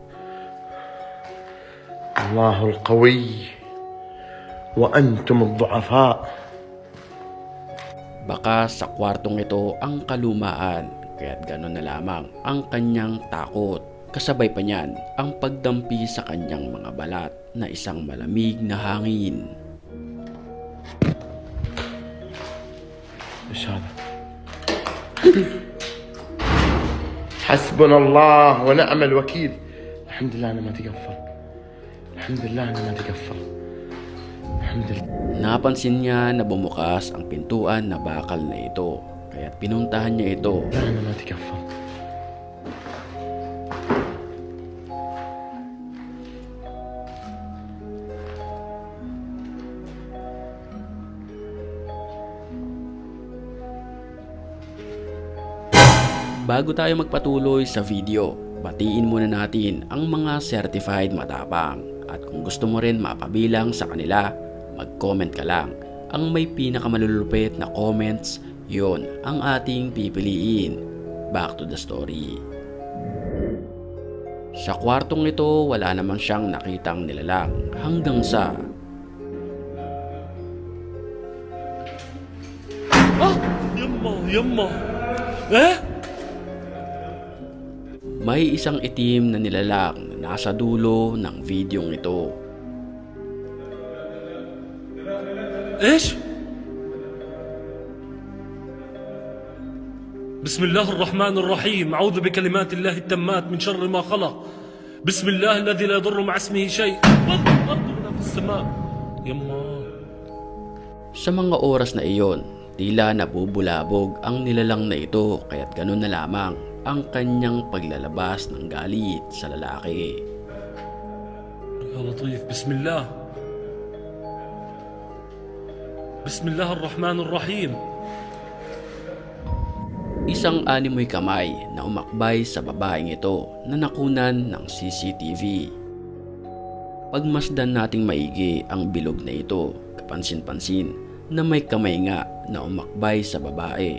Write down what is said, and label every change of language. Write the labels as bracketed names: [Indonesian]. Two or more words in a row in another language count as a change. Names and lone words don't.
[Arabic] الله القوي وأنتم الضعفاء. [Filipino] Baka sa kwartong ito ang kalumaan, kaya't gano'n na lamang ang kanyang takot. Kasabay pa niyan ang pagdampi sa kanyang mga balat na isang malamig na hangin. [Arabic] ايش هذا؟ حسبنا الله ونعم الوكيل. الحمد لله انا ما تقفل. الحمد لله انا ما تقفل. الحمد لله. [Filipino] Napansin niya na bumukas ang pintuan na bakal na ito, kaya't pinuntahan niya ito. [Arabic] لا انا ما تقفل. [Filipino] Bago tayo magpatuloy sa video, batiin muna natin ang mga certified matapang. At kung gusto mo rin mapabilang sa kanila, mag-comment ka lang. Ang may pinakamalulupit na comments, yon ang ating pipiliin. [English] Back to the story. [Filipino] Sa kwartong ito, wala naman siyang nakitang nilalang hanggang sa... [Arabic] Yumma! Eh? [Filipino] May isang itim na nilalang na nasa dulo ng videong ito. [Arabic] ايش؟ بسم الله الرحمن الرحيم. أعوذ بكلمات الله التامات من شر ما خلق. بسم الله الذي لا يضر مع اسمه شيء والأرض وما في السماء. يما. [Filipino] Sa mga oras na iyon, Tila nabubulabog ang nilalang na ito kaya't ganun na lamang ang kanyang paglalabas ng galit sa lalaki. [Arabic] يا لطيف بسم الله بسم الله الرحمن الرحيم. [Filipino] Isang animoy kamay na umakbay sa babaeng ito na nakunan ng CCTV. Pagmasdan nating maigi ang bilog na ito, kapansin-pansin na may kamay nga na umakbay sa babae.